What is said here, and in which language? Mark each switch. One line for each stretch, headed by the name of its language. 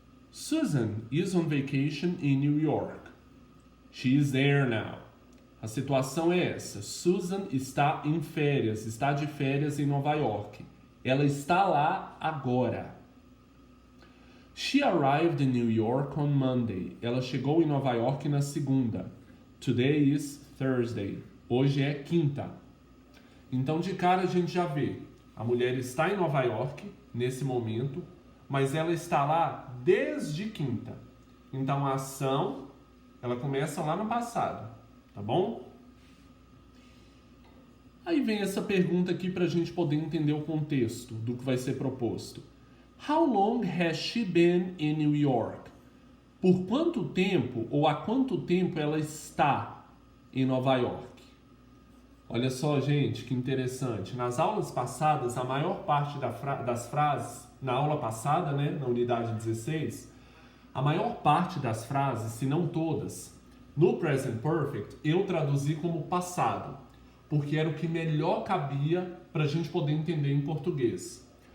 English: Susan is on vacation in New York. She is there now.
Portuguese: A situação é essa. Susan está em férias, está de férias em Nova York. Ela está lá agora.
English: She arrived in New York on Monday.
Portuguese: Ela chegou em Nova York na segunda.
English: Today is Thursday.
Portuguese: Hoje é quinta. Então, de cara, a gente já vê. A mulher está em Nova York nesse momento, mas ela está lá desde quinta. Então, a ação, ela começa lá no passado. Tá bom? Aí vem essa pergunta aqui para a gente poder entender o contexto do que vai ser proposto.
English: How long has she been in New York?
Portuguese: Por quanto tempo ou há quanto tempo ela está em Nova York? Olha só, gente, que interessante. Nas aulas passadas, a maior parte das frases, na aula passada, né, na unidade 16, a maior parte das frases, se não todas, no present perfect, eu traduzi como passado, porque era o que melhor cabia para a gente poder entender em português.